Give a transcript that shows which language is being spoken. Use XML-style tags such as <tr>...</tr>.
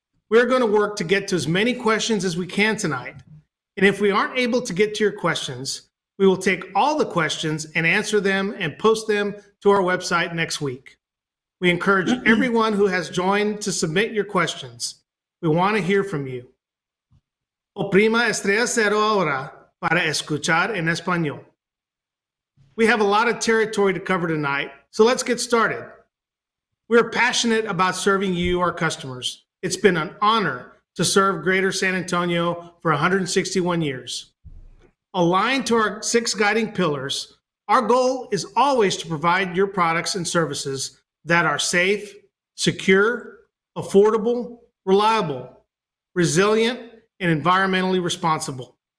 <en>We're going to work to get to as many questions as we can tonight. And if we aren't able to get to your questions, we will take all the questions and answer them and post them to our website next week. We encourage everyone who has joined to submit your questions. We want to hear from you.</en> <es>Oprima estrella cero ahora para escuchar en español.</es> <en>We have a lot of territory to cover tonight, so let's get started. We're passionate about serving you, our customers. It's been an honor to serve Greater San Antonio for 161 years. Aligned to our 6 guiding pillars, our goal is always to provide your products and services that are safe, secure, affordable, reliable, resilient, and environmentally responsible.</en>